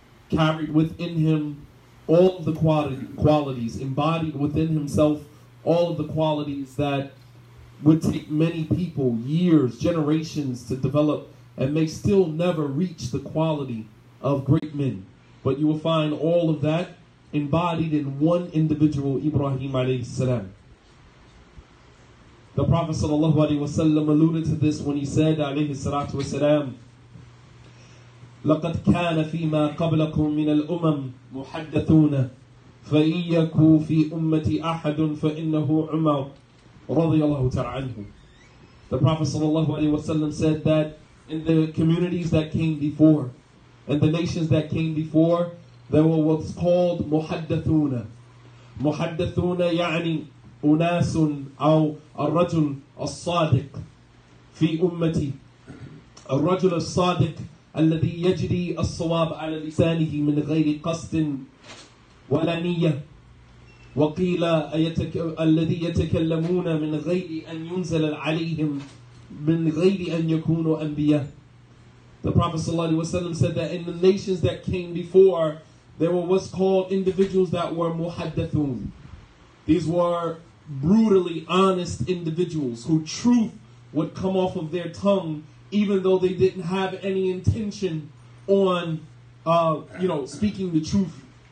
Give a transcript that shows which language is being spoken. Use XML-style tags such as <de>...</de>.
<en>Carried within him all of the qualities, embodied within himself all of the qualities that would take many people years, generations to develop, and may still never reach the quality of great men. But you will find all of that embodied in one individual, Ibrahim alayhi salam. The Prophet sallallahu alaihi wasallam alluded to this when he said alayhi salatu wasalam,</en> <ar>لقد كان فيما قبلكم من الأمم محدثون فإن يكن في أمتي أحد فإنه عمر رضي الله تعالى عنه.</ar> <en>The Prophet sallallahu alaihi wasallam said that in the communities that came before and the nations that came before, there were what's called محدثون.</en> <ar>محدثون يعني أناس أو الرجل الصادق في أمتي. الرجل الصادق الذي يجري الصواب على لسانه من غير قصد ولا نية. وقيل الذي يتكلمون من غير أن ينزل عليهم من غير أن يكونوا أنبياء.</ar> <en>The Prophet ﷺ said that in the nations that came before, there were what's called individuals that were muhaddathun. These were brutally honest individuals who truth would come off of their tongue even though they didn't have any intention on speaking the truth.</en>